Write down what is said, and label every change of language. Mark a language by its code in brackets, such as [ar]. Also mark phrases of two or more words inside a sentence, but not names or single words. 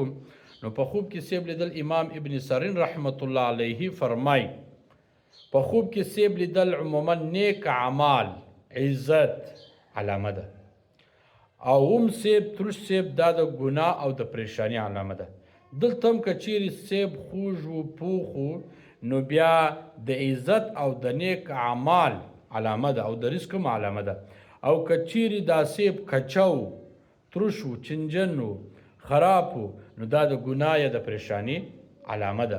[ps] نو په خوب کې سیب لیدل امام ابن سیرین [ar] رحمت الله علیه [ps] فرمای په خوب کې سیب لیدل عموما نیک اعمال عزت علامه ده او هم سیب ترش سیب دا د ګناه او د پریشانی علامه ده. دلته هم که چیرې سیب خوږ و پوخ و نو بیا د عزت او د نیک اعمال علامه ده او د رزق هم علامه ده. او که چیرې دا سیب کچه و ترش و چنجن و خراب و نو دا د ګناه یا د پریشانی علامه ده.